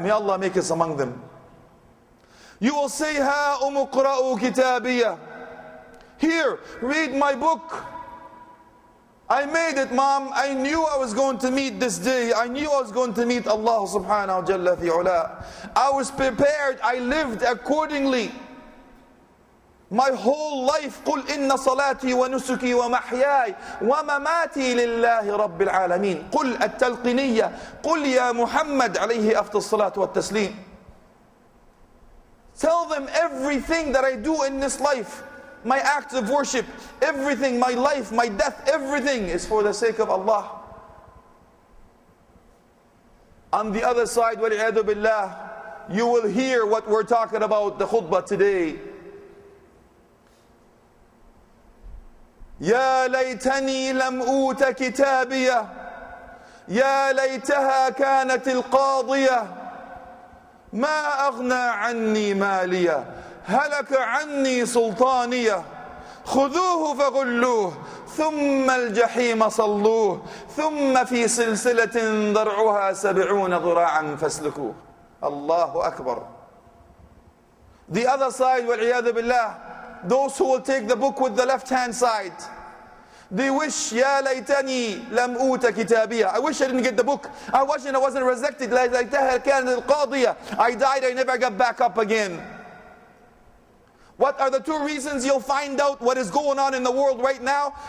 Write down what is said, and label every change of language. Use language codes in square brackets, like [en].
[en] May Allah make us among them. You will say, [ar] Ha umqra'u kitabiyah. [en] Here, read my book. I made it, Mom. I knew I was going to meet this day. I knew I was going to meet Allah subhanahu wa jalla fi ula. I was prepared. I lived accordingly. My whole life, [ar] قل إن صلاتي ونسكي ومحياي ومماتي لله رب العالمين. قل التلقينية. قل يا محمد عليه أفضل الصلاة والتسليم. [en] Tell them everything that I do in this life, my acts of worship, everything, my life, my death, everything is for the sake of Allah. On the other side, [ar] وَالْعِيَاذُ بِاللَّهِ, [en] you will hear what we're talking about, the khutbah today. [ar] يا ليتني لم أوت كتابية يا ليتها كانت القاضية ما أغنى عني مالية هلك عني سلطانية خذوه فغلوه ثم الجحيم صلوه ثم في سلسلة ضرعها 70 ذراعا فاسلكوه. Allahu Akbar. [en] The other side, [ar] وَالْعِيَاذُ بِاللَّهِ, [en] those who will take the book with the left hand side, they wish, [ar] Ya laytani lam uta kitabiyah. [en] I wish I didn't get the book. I wish I wasn't resurrected. [ar] Laytaha kanat al-qadiyah. [en] I died, I never got back up again. What are the two reasons you'll find out what is going on in the world right now?